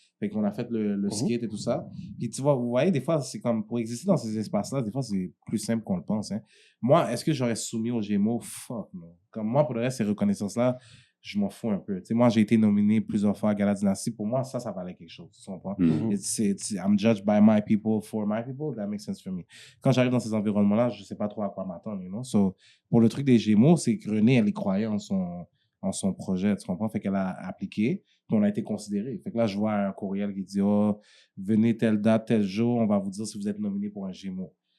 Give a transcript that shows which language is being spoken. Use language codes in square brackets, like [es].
[fr] Fait qu'on a fait le skate et tout ça. Puis tu vois, vous voyez, des fois, c'est comme, pour exister dans ces espaces-là, des fois, c'est plus simple qu'on le pense. Hein. Moi, est-ce que j'aurais soumis aux Gémeaux? Fuck, non. Comme moi, pour le reste, ces reconnaissances-là, je m'en fous un peu. Tu sais, moi, j'ai été nominé plusieurs fois à Gala Dynasty. Pour moi, ça valait quelque chose. Tu comprends? [en] I'm judged by my people, for my people. That makes sense for me. [fr] Quand j'arrive dans ces environnements-là, je ne sais pas trop à quoi m'attendre. You know? So, pour le truc des Gémeaux, c'est que René, elle y croyait en son projet. Tu comprends? Fait qu'elle a appliqué. Puis on a été considéré. Fait que là, je vois un courriel qui dit, oh, venez telle date, tel jour, on va vous dire si vous êtes nominé pour un Gémeaux.